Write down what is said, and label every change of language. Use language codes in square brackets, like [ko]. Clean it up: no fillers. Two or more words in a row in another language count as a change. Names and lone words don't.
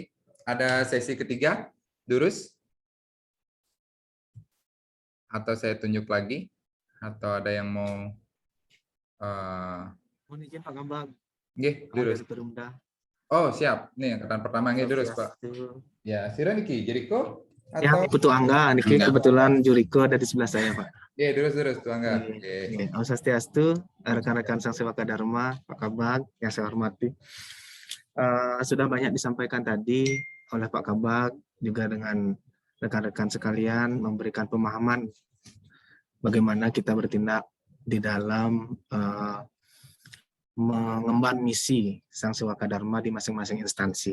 [id] Ada sesi ketiga, Durus? Atau saya tunjuk lagi? Atau ada yang mau? Mohon izin Pak Gambang. [ban] Nggih, Durus. [id] Oh siap, nih angkatan pertama [ban] nggih Durus [id] Pak. [ban] Ya, Sira niki, Jeriko? [id] Atau... Ya, Putu Angga, niki kebetulan Juriko ada di sebelah saya Pak. Iya, Durus, Tuh Angga. Om Swastiastu, rekan-rekan Sang Sewaka Dharma, Pak Kabag, yang saya hormati. Sudah banyak disampaikan tadi oleh Pak Kabag, juga dengan rekan-rekan sekalian, memberikan pemahaman bagaimana kita bertindak di dalam mengemban misi Sang Sewaka Dharma di masing-masing instansi.